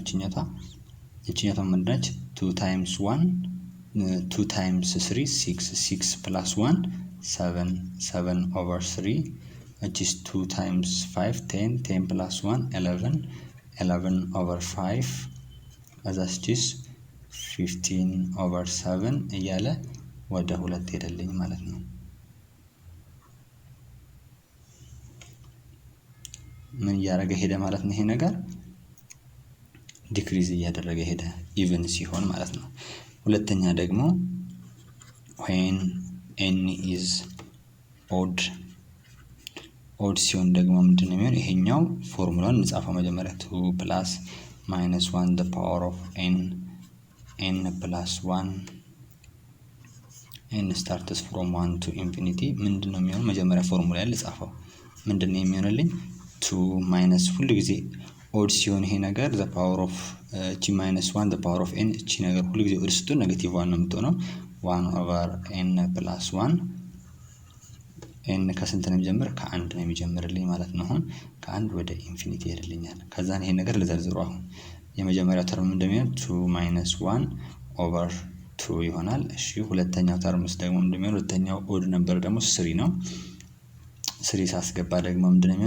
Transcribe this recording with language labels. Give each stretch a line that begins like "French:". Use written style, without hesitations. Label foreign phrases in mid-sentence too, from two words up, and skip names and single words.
Amharic: እቺኛቷ ምንድነች? 2 × 1 2 × 3 6 + 1 7/3
English: which is
Amharic: 2 × 5 10 10 + 1 11/5
English: that is
Amharic: 15/7 እያለ ወደ 2 ሄደልኝ ማለት ነው። ምን እያደረገ ሄደ ማለት ነው? ይሄ ነገር ዲክሪዝ እያደረገ ሄደ ኢቭን ሲሆን ማለት ነው። ሁለተኛ ደግሞ
English: when n is odd
Amharic: ሲሆን ደግሞ ምንድነው የሚሆነው? ይሄኛው ፎርሙላውን እንጻፈው መጀመሪያ 2 + -1
English: the power of n + 1 n starts from 1 to infinity
Amharic: ምንድነው የሚሆነው? መጀመሪያ ፎርሙላ ልጻፈው። ምንድነው የሚሆንልኝ? 2 ሁሉ ጊዜ ኦድ ሲሆን ይሄ ነገር
English: the power of
Amharic: እቺ -1
English: the power of
Amharic: n እቺ ነገር ሁሉ ጊዜ ኦድ ስትሆን -1 ነው የምትሆነው። 1/n + 1 n ከስንት ነው የሚጀምር? ከ1 ነው የሚጀምርልኝ ማለት ነው። አሁን ከ1 ወደ ኢንፊኒቲ ይሄድልኛል። ከዛ ይሄን ነገር ልዘርዝረው። አሁን የመጀመሪያው ተርም እንደሚሆን 2 - 1/2 ይሆናል። እሺ ሁለተኛው ተርምስ ደግሞ እንደሚሆን ሁለተኛው ኦድ ነበር ደግሞ 3 ነው። 3 ሳስገባ ደግሞ ምንድነው የሚሆን?